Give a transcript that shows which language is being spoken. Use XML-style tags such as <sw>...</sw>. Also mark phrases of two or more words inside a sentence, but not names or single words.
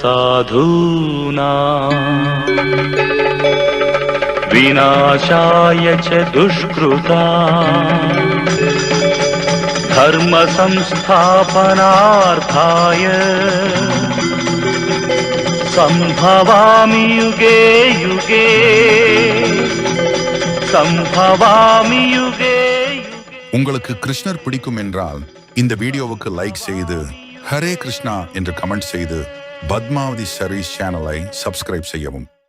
<sa>साधूनां विनाशाय च दुष्कृतां धर्म संस्थापनार्थाय संभवामि युगे युगे. संभवामि युगे युगे.</sa> <ta>உங்களுக்கு கிருஷ்ணர் பிடிக்கும் என்றால் இந்த வீடியோவுக்கு லைக் செய்து ஹரே கிருஷ்ணா என்று கமெண்ட் செய்து பத்மாவதி சர்வீஸ் சேனலை சப்ஸ்கிரைப் செய்யவும்.</ta>